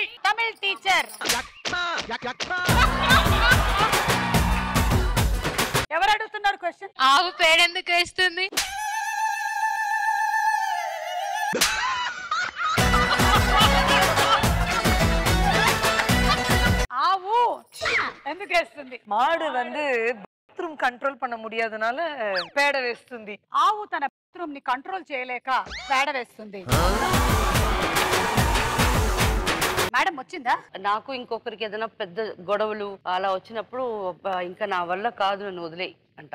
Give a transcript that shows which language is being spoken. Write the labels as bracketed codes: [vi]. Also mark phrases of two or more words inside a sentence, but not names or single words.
[te] తమిళ టీచర్ ఎవరు అడుగుతున్నారు క్వశ్చన్? ఆవు పేడెందుకు వేస్తుంది? ఆవు ఎందుకు వేస్తుంది? [ta] மாடு வந்து [en] bathroom control [ta] பண்ண முடியாதனால [te] పేడ వేస్తుంది. ఆవు తన బాత్రూమ్ ని కంట్రోల్ చేయలేక పేడ వేస్తుంది. మేడం వచ్చిందా? నాకు ఇంకొకరికి ఏదైనా పెద్ద గొడవలు అలా వచ్చినప్పుడు ఇంకా నా వల్ల కాదు, నన్ను వదిలే అంట.